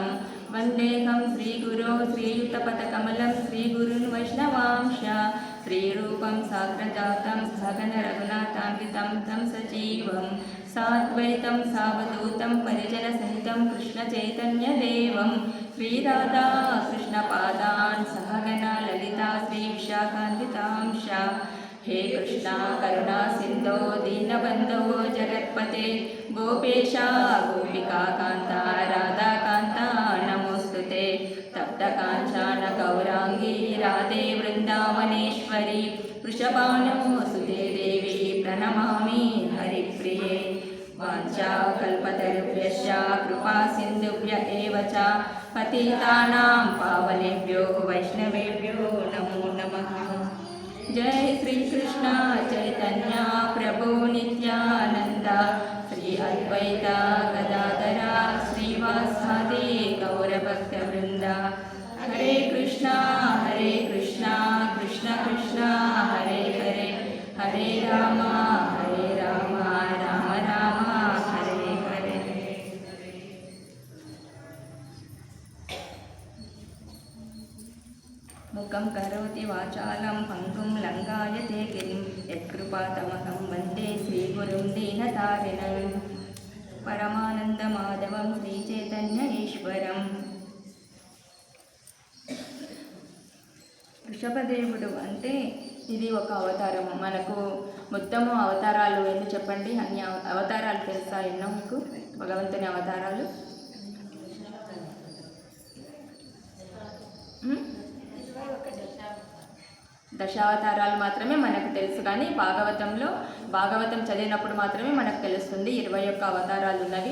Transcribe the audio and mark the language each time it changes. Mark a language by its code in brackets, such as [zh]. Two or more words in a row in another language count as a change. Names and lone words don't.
[sa] వందేహం శ్రీగురో శ్రీయుతపదకమలం శ్రీగురున్ వైష్ణవాంశ శ్రీరూపం సాగ్రజాతం సగన రఘునాథాన్వితం తం సజీవం సాద్వైతం సావధూతం పరిజనసహితం కృష్ణచైతన్యదేవం శ్రీరాధా కృష్ణపాదాన్ సహగణ లలితా శ్రీవిశాఖాన్వితాంశ. हे कृष्णा करुणा सिंधो दीनबंधो जगत्पते गोपेशा गोपिका कांता राधा कांता नमोस्तुते. तप्त कांचन गौरांगी राधे वृंदावनेश्वरी वृषभानुसुते देवी प्रणमामि हरिप्रिये. वाञ्छा कल्पतरुभ्यश्च कृपा सिन्धुभ्य एव च पतितानां पावनेभ्यो वैष्णवेभ्यो नमो नमः. जय श्री कृष्ण चैतन्य प्रभु नित्यानंद श्री अद्वैत गदाधर श्रीवासादि गौरभक्तवृंद. हरे कृष्णा कृष्ण कृष्ण हरे हरे हरे राम राम राम हरे हरे. मुखं करोति वाचालं पंगुं लंघयते गिरिं यत्कृपातमहं वन्दे श्रीगुरुं दीनतारिणं. परमानन्दमाधवं श्रीचैतन्य ఈశ్వరం. [te] వృషభదేవుడు అంటే ఇది ఒక అవతారము. మనకు మొత్తము అవతారాలు ఎన్ని చెప్పండి? అన్ని అవతారాలు తెలుసా? ఎన్నో మీకు భగవంతుని అవతారాలు? దశావతారాలు మాత్రమే మనకు తెలుసు, కానీ భాగవతం చదివినప్పుడు మాత్రమే మనకు తెలుస్తుంది 21 అవతారాలు ఉన్నవి.